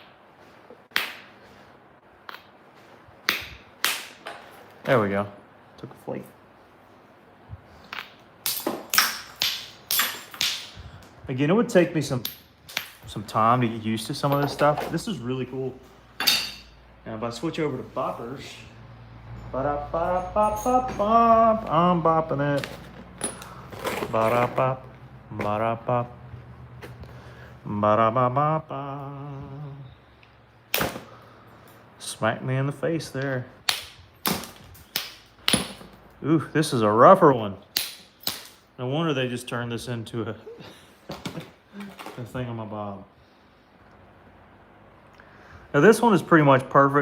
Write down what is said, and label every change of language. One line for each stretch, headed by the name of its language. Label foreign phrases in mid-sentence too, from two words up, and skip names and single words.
English: There we go. Took a flake. Again, it would take me some time to get used to some of this stuff. This is really cool. Now, if I switch over to boppers, ba-da-ba-da-bop-bop-bop, I'm bopping it. Ba-da-bop, ba-da-bop, ba-da-ba-ba-ba. Smack me in the face there. Ooh, this is a rougher one. No wonder they just turned this into a thingamabob. Now this one is pretty much perfect.